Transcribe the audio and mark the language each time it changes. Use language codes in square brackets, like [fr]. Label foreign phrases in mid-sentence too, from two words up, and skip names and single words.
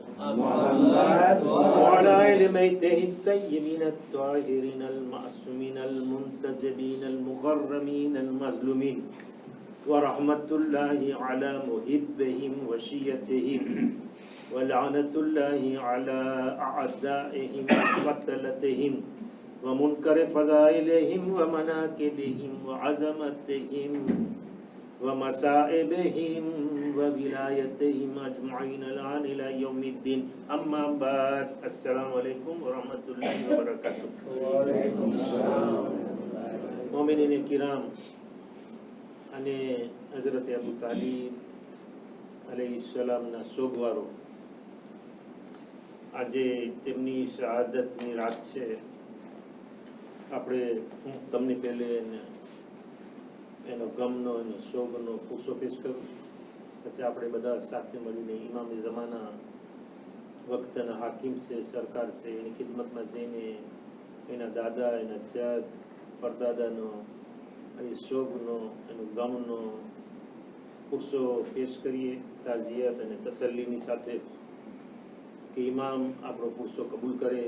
[ar] محمد وعلى آل بيته الطيبين الطاهرين المعصومين المنتجبين المكرمين المظلومين ورحمة الله على محبهم وشيتهم ولعنة الله على أعدائهم وقتلتهم ومنكر فضائلهم ومناكبهم وعظمتهم ومصائبهم وولايتهم أجمعين الآن إلى يوم الدين أما بعد السلام عليكم ورحمة الله وبركاته. وعليكم السلام. [gu] મોમિનીન કિરામ અને હઝરત અબુ તાલિબ અલૈહિસ્સલામના શોકવારો, આજે તેમની શહાદતની રાત છે. આપણે હું તમને પહેલે એનો ગમનો અને શોકનો પુસ્સો પેશ કરું છું, પછી આપણે બધા સાથે મળીને ઇમામ જમાના વખતના હાકીમ છે, સરકાર છે, એની ખિદમતમાં જઈને એના દાદા, એના જદ, પરદાદાનો અને શોકનો, એનો ગમનો પુસ્સો પેશ કરીએ, તાજિયત અને તસલ્લીની સાથે કે ઇમામ આપણો પુસ્સો કબૂલ કરે.